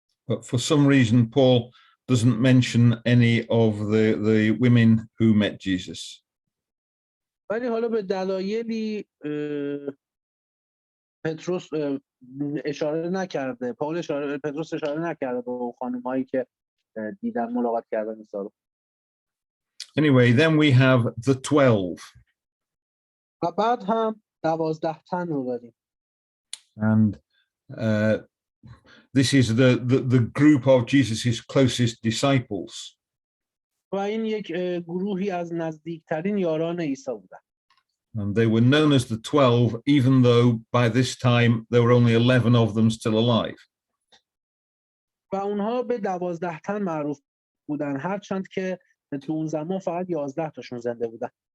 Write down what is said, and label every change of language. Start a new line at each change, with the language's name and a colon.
English: But for some reason Paul doesn't mention any of the women who met Jesus.
Persian: ولی حالا به دلایلی پتروس اشاره نکرده، پتروس اشاره نکرده به اون خانم‌هایی که دیدن ملاقات کردن عیسی رو.
English: Anyway, then we have the 12.
Persian: و بعد هم 12 تن رو داریم.
English: And this is the group of Jesus's closest disciples.
Persian: و این یک گروهی از نزدیکترین یاران عیسی بودن.
English: And they were known as the 12, even though by this time there were only 11 of them still alive.
Persian: و اونها به 12 تن معروف بودن، هرچند که تو اون زمان فقط 11 تاشون زنده بودن.